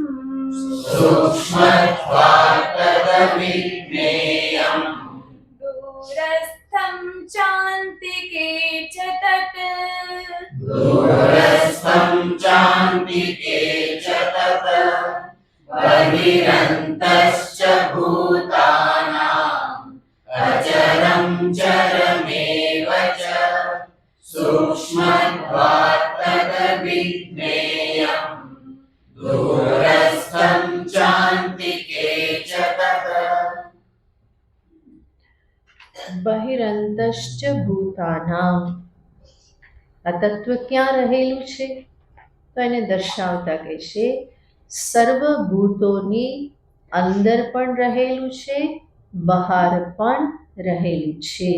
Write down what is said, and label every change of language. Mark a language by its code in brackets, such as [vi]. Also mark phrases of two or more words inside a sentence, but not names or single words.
[sa] સૂક્ષ્મત્વાत् તદવિજ્ઞેયં, દૂરસ્થં ચાન્તિકે ચ તત, દૂરસ્થં ચાન્તિકે ચ તત, બહિરંતશ્ચ भूतानाम् अचरं चरमेव च सूक्ष्मत्वात् तद्विज्ञेयम् दूरस्थं चान्तिके च तत् બહિરંતશ્ચ ભૂતાનામ. [gu] આ તત્વ ક્યાં રહેલું છે? તો એને દર્શાવતા કહેશે સર્વભૂતોની અંદર પણ રહેલું છે, બહાર પણ રહેલું છે.